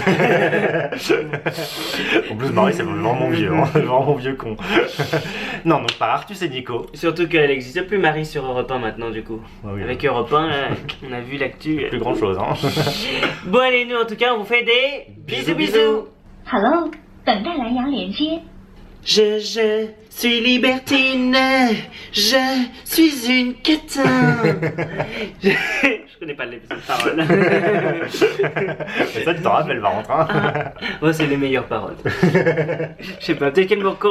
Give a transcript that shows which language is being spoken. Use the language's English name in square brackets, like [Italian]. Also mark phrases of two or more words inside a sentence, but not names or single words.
[French] En plus Maryse c'est vraiment vieux, hein. Vraiment vieux con. Non, donc par Artus et Nico. Surtout qu'elle n'existe plus Marie sur Europe 1 maintenant du coup. Ah oui, Avec Europe 1, là, on a vu l'actu. plus grand chose hein. Bon allez, nous en tout cas on vous fait des bisous bisous. [Chinese] Hello，等待蓝牙连接。 [French] Je suis libertine, je suis une catin. Je connais pas l'épisode de parole. Mais ça tu t'en rappelles par contre hein. Oh, c'est les meilleures paroles. Je sais pas, peut-être qu'elle me correspond.